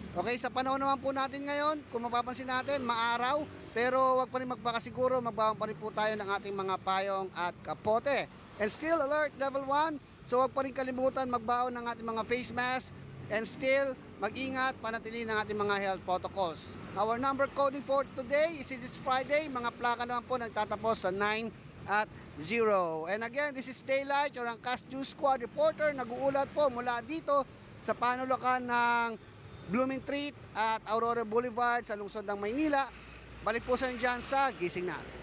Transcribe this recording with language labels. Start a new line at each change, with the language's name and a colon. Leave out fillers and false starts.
Filipino: Okay, sa panahon naman po natin ngayon, kung mapapansin natin, maaraw, pero wag pa rin magpakasiguro, magbawang pa rin po tayo ng ating mga payong at kapote. And still alert level 1, so wag pa rin kalimutan magbaon ng ating mga face mask. And still, mag-ingat, panatilihin ang ating mga health protocols.
English: Our number coding for today is it's Friday.
Filipino: Mga plaka naman po nagtatapos sa 9 at 0.
English: And again, this is Daylight, your Angkas News Squad reporter.
Filipino: Nag-uulat po mula dito sa panulukan ng Blooming Treat at Aurora Boulevard sa lungsod ng Maynila. Balik po sa inyo dyan sa Gising Na.